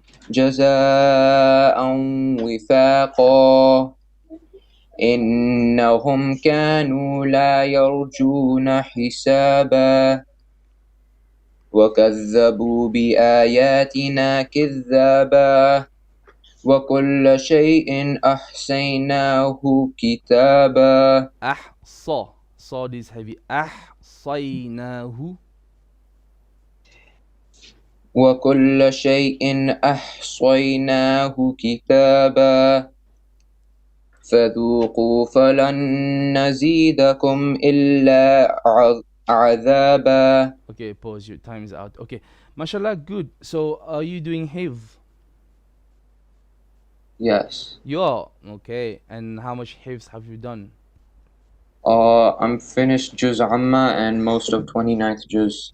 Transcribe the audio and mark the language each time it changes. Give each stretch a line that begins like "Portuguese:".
Arabic: جزاء وفاقا إنهم كانوا لا يرجون حسابا وكذبوا بآياتنا كذابا وكل شيء أحصيناه كتابا. أحصى,
English: صاد is heavy.
Arabic: أحصيناه. وكل شيء أحصيناه كتابا فذوقوا فلن نزيدكم إلا عذابا.
English: Okay, pause, your time is out. Okay, mashallah, good. So are you doing hifz? Yes. You are? Okay, and how much hifz have you done? I'm finished Juz Amma and most of 29th Juz.